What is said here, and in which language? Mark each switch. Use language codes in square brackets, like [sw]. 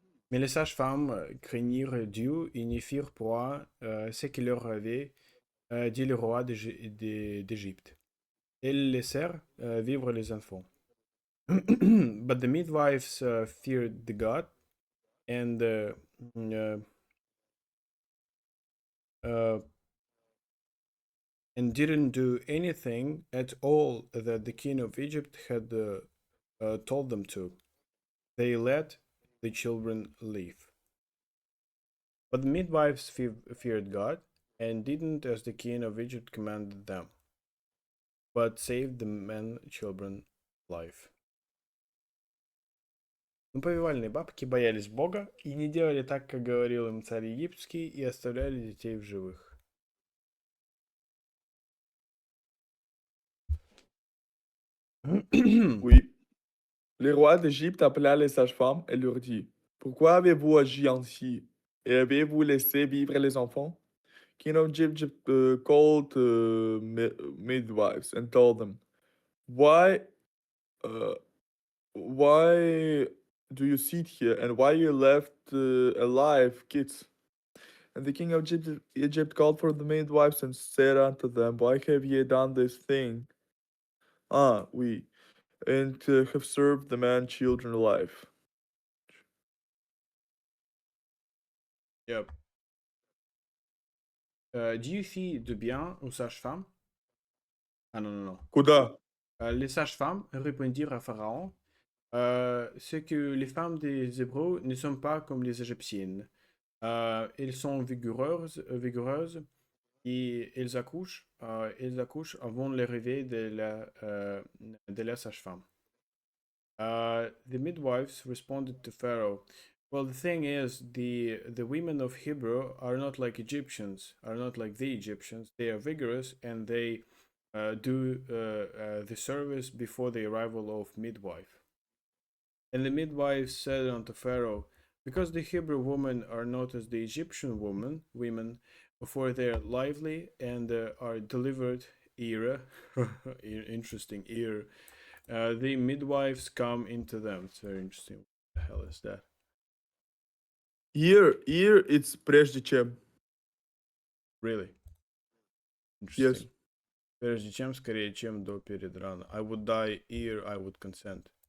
[fr] Mais les sages-femmes craignirent Dieu et n'y firent point ce qu'il leur avait dit le roi d'Égypte. Elles laissèrent vivre les enfants. [en] But the midwives feared the God and uh, uh, and didn't do anything at all that the king of Egypt had told them to. They let the children live. But the midwives feared God and didn't as the king of Egypt commanded them, but saved the men children life. [ru] Но повивальные бабки боялись Бога и не делали так, как говорил им царь египетский, и оставляли детей в живых. [fr] Oui. Le roi d'Égypte appela les sages-femmes et leur dit, pourquoi avez-vous agi ainsi et avez-vous laissé vivre les enfants? [en] King of Egypt called midwives and told them, why, uh, why do you sit here and why you left alive kids? And the king of Egypt called for the midwives and said unto them, why have ye done this thing? [fr] Ah, oui, [en] and have served the man children alive. Yep. [fr] Dieu fit de bien aux sages-femmes. Ah non, non, non. [ru] Куда? [fr] Les sages-femmes répondirent à Pharaon, c'est que les femmes des Hébreux ne sont pas comme les Égyptiennes. Elles sont vigoureuses et elles accouchent avant le réveil de la sage-femme. [en] The midwives responded to Pharaoh, well, the thing is, the women of Hebrew are not like Egyptians, are not like the Egyptians. They are vigorous and they do the service before the arrival of midwife. And the midwives said unto Pharaoh, because the Hebrew women are not as the Egyptian women, for they are lively and are delivered era, interesting era. The midwives come into them. It's very interesting. What the hell is that? Here it's [ru] прежде чем. [en] Really Yes. interesting. [ru] Прежде чем, скорее, чем до перед рано. [en] I would die ere I would consent.